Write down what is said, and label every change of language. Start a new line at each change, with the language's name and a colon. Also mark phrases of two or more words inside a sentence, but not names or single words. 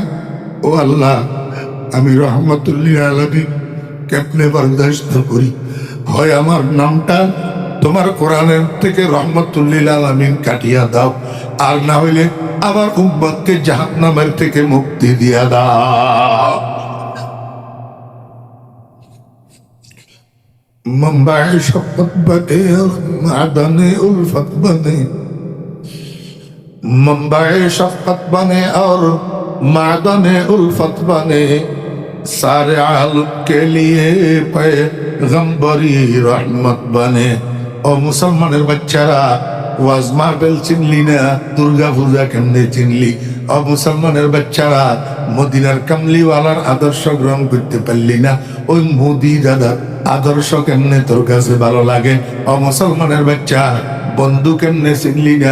Bangla: ও আল্লাহ, আমি রহমতুল্লিল আলামিন কেমনে বরদাস্ত করি? হয় আমার নামটা তোমার কোরআনের থেকে রহমতুল্লিল আলামিন কাটিয়া দাও, আর না হইলে আমার উম্মতকে জাহান্নামের থেকে মুক্তি দিয়া দাও।
Urdu: منبع شفقت بنے معدن الفت بنے، منبع شفقت بنے اور معدن الفت بنے، سارے عالم کے لیے پیغمبری رحمت بنے।
Bangla: ও মুসলমানের বাচ্চারা, ওয়াজ মাহফিল চিনলি না, দুর্গা পূজা কেমনে চিনলি? ও মুসলমানের বাচ্চারা, মদিনার কামলিওয়ালার আদর্শ গ্রহণ করতে পারলি না, ওই মোদি দাদার আদর্শ কেমনে তোর কাছে ভালো লাগে? ও মুসলমানের বাচ্চা, বন্ধু কেমনে চিনলি না?